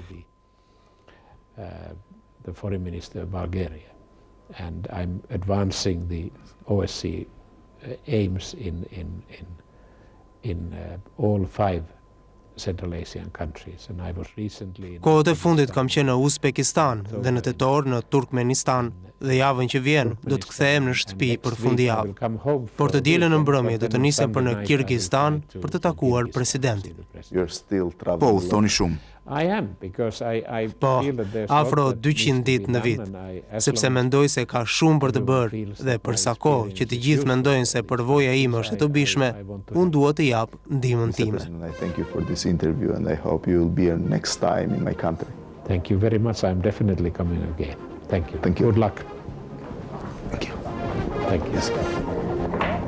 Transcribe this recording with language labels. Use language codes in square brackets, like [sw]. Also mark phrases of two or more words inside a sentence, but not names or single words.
[en] The foreign minister of Bulgaria, and I'm advancing the OSCE aims in all 5 Central Asian countries, and I was recently [sq] Kohët e fundit kam qenë në Uzbekistan dhe në tetor në Turkmenistan dhe javën që vjen do të kthehem në shtëpi për fundjavë. Por të dielën në mbrëmje do të nisem për në Kirgizistan për të takuar presidentin. Po, udhëtoni shumë. [en] I am, because I [sq] Po, [en] feel that there's [sq] afro [en] lot that [sq] 200 [en] needs to [sq] ditë [en] be [sq] në [en] done, [sq] vit, [en] and I- as [sq] sepse [en] long [sq] mendoj se ka shumë për të bërë dhe për sa kohë që të gjithë mendojnë se përvoja ime është e dobishme, unë duhet të jap ndihmën [en] Mr. time. President, I thank you for this interview and I hope you will be here next time in my country. Thank you very much. I'm definitely coming again. Thank you. Thank you. Good luck. Thank you. Thank you.